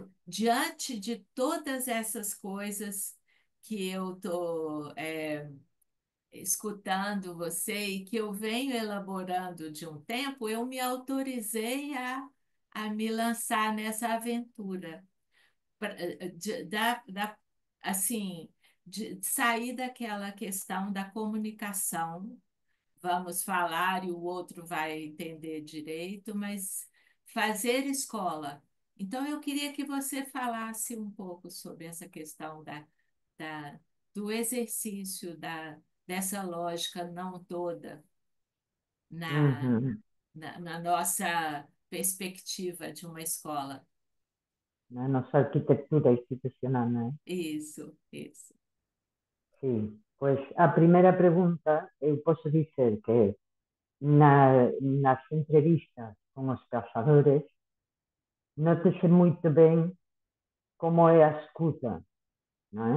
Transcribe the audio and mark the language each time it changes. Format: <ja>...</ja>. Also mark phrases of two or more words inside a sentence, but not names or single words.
<pt>diante de todas essas coisas que eu estou escutando você e que eu venho elaborando de um tempo, eu me autorizei a me lançar nessa aventura, assim, de sair daquela questão da comunicação, vamos falar e o outro vai entender direito, mas fazer escola. Então, eu queria que você falasse um pouco sobre essa questão da, do exercício dessa lógica não toda na, ujú. na nossa perspectiva de uma escola.</pt> <gl>Na nosa arquitectura institucional, non é?</gl> <pt>Isso.</pt> <gl>Sí, pois a primeira pregunta</gl> <pt>eu posso dizer</pt> <gl>que nas entrevistas con os casadores nótese moito ben como é a escuta, non é?</gl>